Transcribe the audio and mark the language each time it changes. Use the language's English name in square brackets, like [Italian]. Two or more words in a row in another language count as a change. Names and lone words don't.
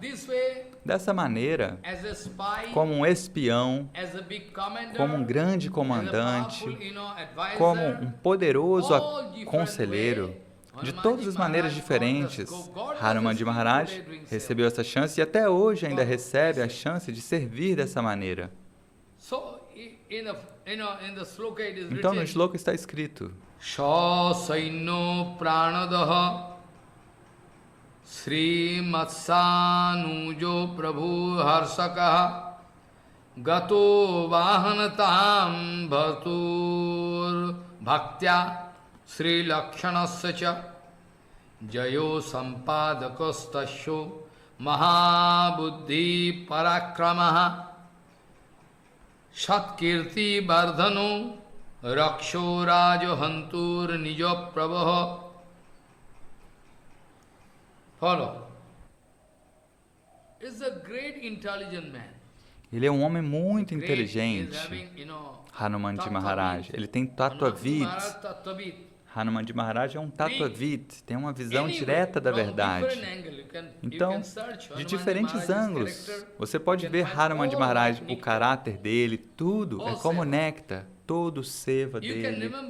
[Portuguese] Dessa maneira, como um espião, como um grande comandante, como um poderoso conselheiro, de todas as maneiras diferentes, Hanumanji Maharaj recebeu essa chance e até hoje ainda recebe a chance de servir dessa maneira. Então no shloka está escrito: [Sanskrit] Saino pranadaha Sri Matsanujo Prabhu Harsakaha Gato Vahanatam Bhatur Bhaktya Sri Lakshanasya Cha Jayo Sampadakastasyo Mahabuddhi Parakramaha Shatkirti Bardhano Raksho Rajo Hantur Nijo Prabha. [English] Follow. Is a great intelligent man. [Portuguese] Ele é um homem muito inteligente, Hanumanji Maharaj. Ele tem Tattvavid. Hanumanji Maharaj é um Tattvavid, tem uma visão direta da verdade. Então, de diferentes ângulos, você pode ver Hanumanji Maharaj, o caráter dele, tudo é como néctar, todo o seva dele.